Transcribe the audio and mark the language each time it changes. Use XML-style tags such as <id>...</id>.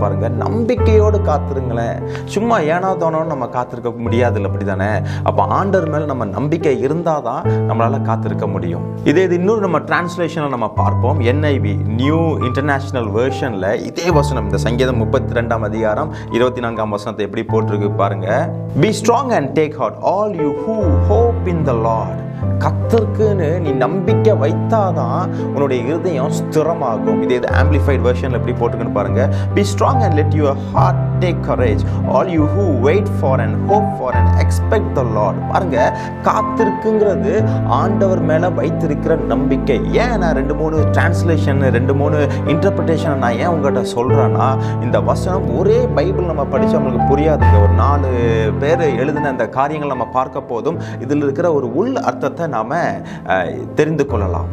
<ta>பாருங்க, நம்பிக்கையோடு காத்திருங்களேன். சும்மா ஏனோ தோணும் நம்ம காத்திருக்க முடியாது, அப்படிதானே? அப்ப ஆண்டவர் மேல நம்ம நம்பிக்கை இருந்தாதான் நம்மளால காத்திருக்க முடியும். இதே இன்னொரு நம்ம டிரான்ஸ்லேஷன்ல நம்ம பார்ப்போம். NIV, நியூ இன்டர்நேஷனல் வெர்ஷன்ல இதே வசனம், இந்த சங்கீதம் 32 அதிகாரம் 24 வசனத்தை எப்படி போட்டிருக்கு பாருங்க.</ta> <en>Be strong and take heart, all you who hope in the Lord.</en> <ta>கர்த்தருக்குன்னு நீ நம்பிக்கை வைத்தாதான் உன்னுடைய இருதயம் ஸ்திரமாகும். இதே ஆம்பிளிஃபைட் வெர்ஷன்ல எப்படி போட்டுருக்குன்னு பாருங்க.</ta> <en>Be strong and let your heart take courage, all you who wait for and hope for and expect the Lord.</en> <ta>பாருங்க, காத்திருக்குங்கிறது ஆண்டவர் மேல வைத்திருக்கிற நம்பிக்கை. ஏன் நான் 2-3 டிரான்ஸ்லேஷன் 2-3 இன்டர்பிரேஷன் நான் ஏன் உங்கள்கிட்ட சொல்றேன்னா, இந்த வசனம் ஒரே பைபிள் நம்ம படிச்சு நம்மளுக்கு புரியாதுங்க. ஒரு 4 பேர் எழுதின அந்த காரியங்கள் நம்ம பார்க்க போதும் இதில் இருக்கிற ஒரு உள் அர்த்தத்தை நாம தெரிந்து கொள்ளலாம்.</ta>